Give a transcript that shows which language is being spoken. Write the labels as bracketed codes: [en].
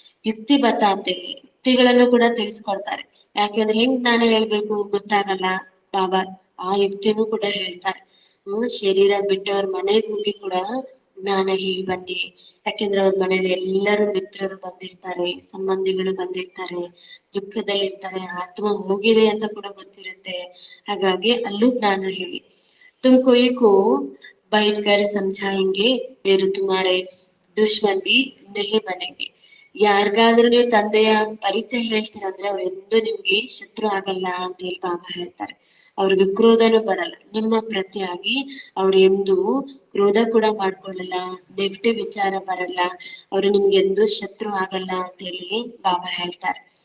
[hi] ಯುಕ್ತಿ ಬತಾತೆ, [kn] ಯುಕ್ತಿಗಳನ್ನು ಕೂಡ ತಿಳಿಸ್ಕೊಡ್ತಾರೆ. ಯಾಕೆಂದ್ರೆ ಹೆಂಗ್ ಜ್ಞಾನ ಹೇಳ್ಬೇಕು ಗೊತ್ತಾಗಲ್ಲ, ಬಾಬಾ ಆ ಯುಕ್ತಿನೂ ಕೂಡ ಹೇಳ್ತಾರೆ. ಶರೀರ ಬಿಟ್ಟು ಅವ್ರ ಮನೆಗೆ ಹೋಗಿ ಕೂಡ ಜ್ಞಾನ ಹೇಳಿ ಬನ್ನಿ. ಯಾಕೆಂದ್ರೆ ಅವ್ರ ಮನೇಲಿ ಎಲ್ಲರೂ ಮಿತ್ರರು ಬಂದಿರ್ತಾರೆ, ಸಂಬಂಧಿಗಳು ಬಂದಿರ್ತಾರೆ, ದುಃಖದಲ್ಲಿ ಇರ್ತಾರೆ, ಆತ್ಮ ಹೋಗಿದೆ ಅಂತ ಕೂಡ ಗೊತ್ತಿರುತ್ತೆ. ಹಾಗಾಗಿ ಅಲ್ಲೂ ಜ್ಞಾನ ಹೇಳಿ. [hi] तुम कोई को बैठ कर समझाएंगे फिर तुम्हारे दुश्मन भी नहीं बनेंगे. [kn] ಯಾರಿಗಾದ್ರೂ ನೀವು ತಂದೆಯ ಪರಿಚಯ ಹೇಳ್ತೀರಂದ್ರೆ ಅವ್ರು ಎಂದೂ ನಿಮ್ಗೆ ಶತ್ರು ಆಗಲ್ಲ ಅಂತ ಹೇಳಿ ಬಾಬಾ ಹೇಳ್ತಾರೆ. ಅವ್ರಿಗೆ ಕ್ರೋಧನೂ ಬರಲ್ಲ. ನಿಮ್ಮ ಪ್ರತಿಯಾಗಿ ಅವ್ರು ಎಂದು ಕ್ರೋಧ ಕೂಡ ಮಾಡ್ಕೊಳ್ಳಲ್ಲ, ನೆಗೆಟಿವ್ ವಿಚಾರ ಬರಲ್ಲ, ಅವ್ರು ನಿಮ್ಗೆ ಎಂದೂ ಶತ್ರು ಆಗಲ್ಲ ಅಂತ ಹೇಳಿ ಬಾಬಾ ಹೇಳ್ತಾರೆ.